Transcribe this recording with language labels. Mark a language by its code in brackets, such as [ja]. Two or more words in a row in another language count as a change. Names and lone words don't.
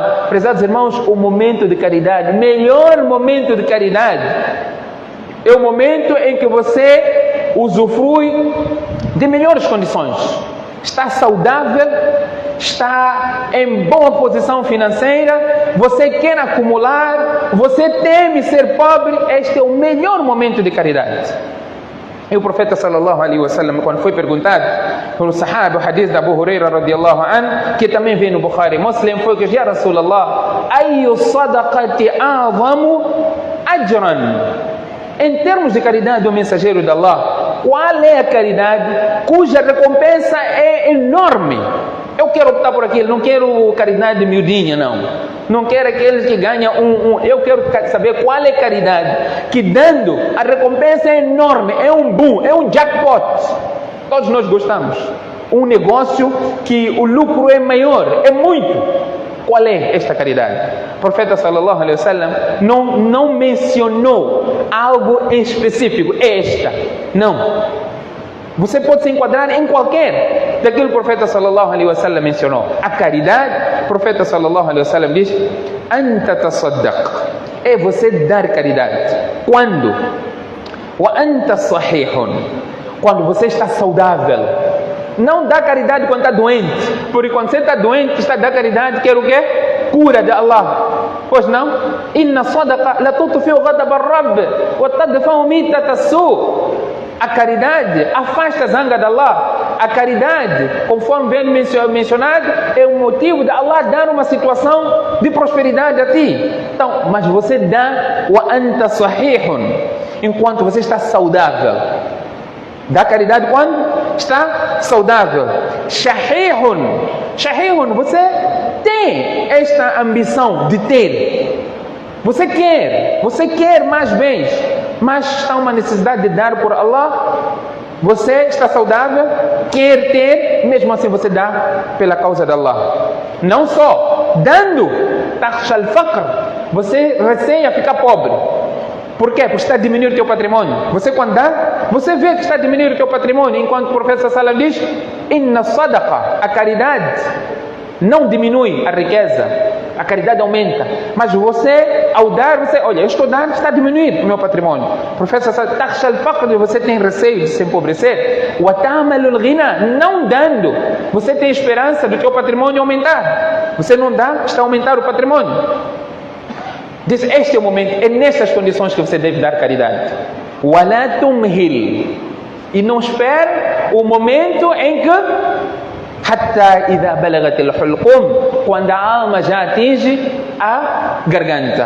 [pt] Prezados irmãos, o momento de caridade, melhor momento de caridade, é o momento em que você usufrui de melhores condições. Está saudável, está em boa posição financeira, você quer acumular, você teme ser pobre, este é o melhor momento de caridade. E o profeta [ar] صلى الله عليه وسلم, [pt] quando foi perguntado pelo sahaba, o hadith da Abu Huraira [ar] رضي الله عنه, [pt] que também vem no Bukhari e Muslim, foi que, [ar] يا رسول الله، أي الصدقة أعظم أجرا. [pt] Em termos de caridade, o mensageiro de Allah, qual é a caridade cuja recompensa é enorme? Eu quero optar por aquilo, não quero caridade miudinha, não. Não quero aqueles que ganham eu quero saber qual é a caridade que, dando, a recompensa é enorme, é um boom, é um jackpot. Todos nós gostamos. Um negócio que o lucro é maior, é muito. Qual é esta caridade? O profeta [ar] صلى الله عليه وسلم [pt] não mencionou algo em específico. Esta, não. Você pode se enquadrar em qualquer daquilo que o profeta [ar] صلى الله عليه وسلم [pt] mencionou. A caridade, o profeta [ar] صلى الله عليه وسلم [pt] diz: [ar] أن تصدق, [pt] é você dar caridade. Quando? [ar] وأنت صحيح, [pt] quando você está saudável. Não dá caridade quando está doente, porque quando você está doente, está dando caridade, quer o quê? Cura de Allah. Pois não? [ar] إن الصدقة لا تطفئ غضب الرب وتدفع ميتة السوء'. [pt] A caridade afasta a zanga de Allah. A caridade, conforme bem mencionado, é um motivo de Allah dar uma situação de prosperidade a ti. Então, mas você dá [ar] وأنت صحيح, [pt] enquanto você está saudável. Dá caridade quando está saudável. Shahihun, você tem esta ambição de ter. Você quer mais bens, mas está uma necessidade de dar por Allah. Você está saudável, quer ter, mesmo assim você dá pela causa de Allah. Não só dando, [ar] تخشى الفقر, [pt] você receia ficar pobre. Por quê? Porque está a diminuir o teu patrimônio. Você quando dá, você vê que está a diminuir o teu patrimônio, enquanto o profeta [ar] صلى الله عليه وسلم [pt] diz: [ar] إن الصدقة, [pt] a caridade não diminui a riqueza, a caridade aumenta. Mas você, ao dar, olha, eu estou dando, está a diminuir o meu patrimônio. O profeta [ar] صلى الله عليه وسلم, [pt] você tem receio de se empobrecer. [ar] وتأمل الغنى, [pt] não dando, você tem esperança do teu patrimônio aumentar. Você não dá, está a aumentar o patrimônio. Diz, este é o momento, é nessas condições que você deve dar caridade. [ar] ولا تمهل, [pt] e não espere o momento em que [ar] حتى إذا بلغت الحلقوم, [pt] quando a alma já atinge a garganta.